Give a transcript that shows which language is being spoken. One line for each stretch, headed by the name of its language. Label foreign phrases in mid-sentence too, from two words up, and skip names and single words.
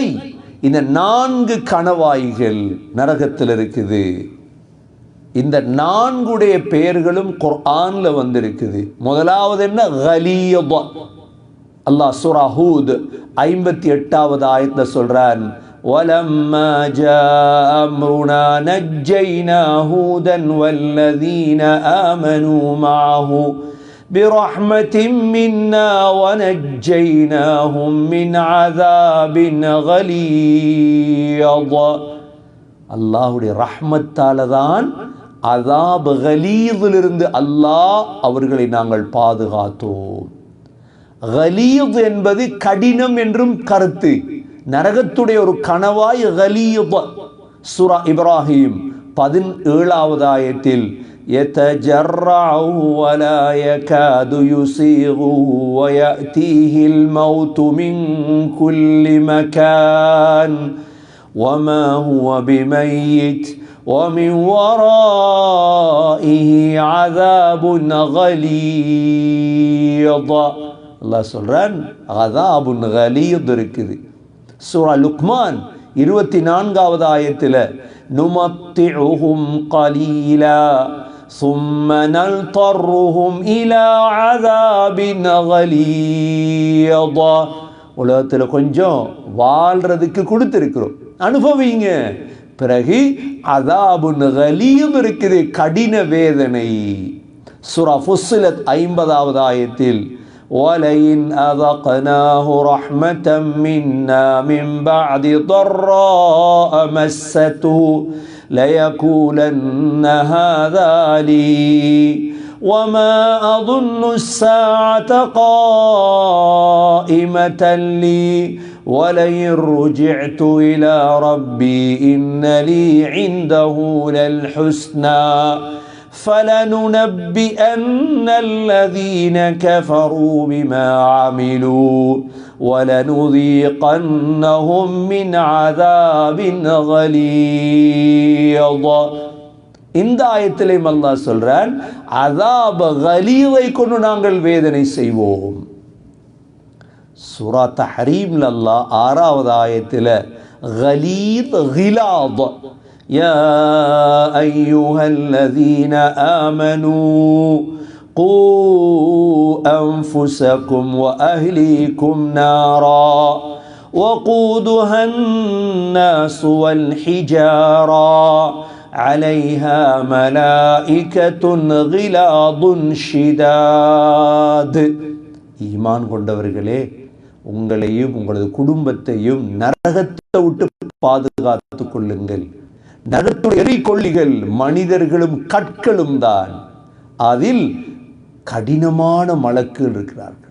Tamil: இந்த 4 கணவாய்கள் நரகத்தில் இருக்குது. இந்த 4 பெயர்களும் குர்ஆன்ல வந்திருக்குது. முதலாவது என்ன? கலீத். அல்லாஹ் சூரா ஹூத் 58வது ஆயத்துல சொல்றான்,
Arabic: وَلَمَّا جَاءَ أَمْرُنَا نَجَّيْنَا هُودًا وَالَّذِينَ آمَنُوا مَعَهُ بِرَحْمَةٍ مِنَّا وَنَجَّيْنَاهُمْ مِنْ عَذَابٍ غَلِيظٍ.
Tamil: அல்லாஹ்வுடைய ரஹ்மத்தால தான் அஸாப் கலீதிலிருந்து அல்லாஹ் அவர்களை நாங்கள் பாதுகாத்தோம். கலீத் என்பது கடினம் என்றும் கருத்து. நரகத்துடைய ஒரு கணவாய் கலீத். சூரா இப்ராஹிம் 17வது ஆயத்தில்
Arabic: يتجرعه ولا يكاد يسيغه ويأتيه الموت من كل مكان وما هو بميت ومن ورائه عذاب غليظ.
Tamil: அல்லாஹ் சொல்றான்
Arabic: عذابٌ غليظ
Tamil: இருக்குது. சூரா லுக்மான் 24வது ஆயத்தில்
Arabic: نمتعهم قليلا ثم نلطرهم إلى عذاب غليظ.
Tamil: உலகத்தில் கொஞ்சம் வாழ்றதுக்கு கொடுத்திருக்கிறோம், அனுபவிங்க. பிறகு
Arabic: عذابٌ غليظ
Tamil: இருக்குது, கடின வேதனை. சூரா ஃபுஸ்ஸிலத் 50வது ஆயத்தில்
Arabic: وَلَئِنْ أَذَقْنَاهُ رَحْمَةً مِنَّا مِنْ بَعْدِ ضَرَّاءَ مَسَّتْهُ لَيَقُولَنَّ هَذَا لِي وَمَا أَظُنُّ السَّاعَةَ قَائِمَةً لِي وَلَئِنْ رُجِعْتُ إِلَى رَبِّي إِنَّ لِي عِنْدَهُ لَلْحُسْنَى فَلَنُنَبِّئَنَّ الَّذِينَ كَفَرُوا بِمَا عَمِلُوا وَلَنُذِيقَنَّهُمْ مِنْ عَذَابٍ غَلِيظٍ.
Tamil: இந்த ஆயத்திலே அல்லாஹ் சொல்றான் அஸாப் கலீதை கொண்டு நாங்கள் வேதனை செய்வோம். சூரா தஹ்ரீம்ல அல்லாஹ் 6வது ஆயத்தில்
Arabic: غليظ غلاظ يا أيها الذين آمنوا قوا أنفسكم وأهليكم نارا وقودها الناس والحجارة عليها ملائكة غلاظ شداد.
Tamil: ஈமான் கொண்டவர்களே, உங்களையும் உங்களது குடும்பத்தையும் நரகத்தை விட்டு பாதுகாத்துக் கொள்ளுங்கள். நரகத்துடைய எரிகொள்ளிகள் மனிதர்களும் கற்களும் தான், அதில் கடினமான மலக்குகள் இருக்கிறார்கள்.